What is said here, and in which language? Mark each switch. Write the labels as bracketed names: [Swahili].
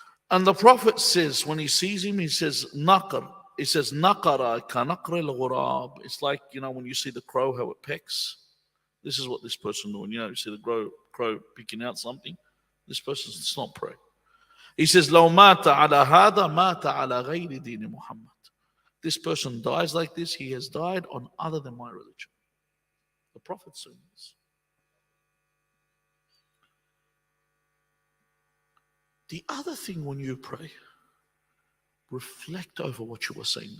[English] And the Prophet says, when he sees him, he says, Naqar. He says, [Arabic] Naqara ka naqri al-ghurab. [English] It's like, when you see the crow, how it pecks. This is what this person doing. You see the crow picking out something. This person's not praying. He says, [Arabic] لو مات على هذا مات على غير دين محمد. [English] This person dies like this, he has died on other than my religion. The Prophet said this. The other thing when you pray, reflect over what you were saying.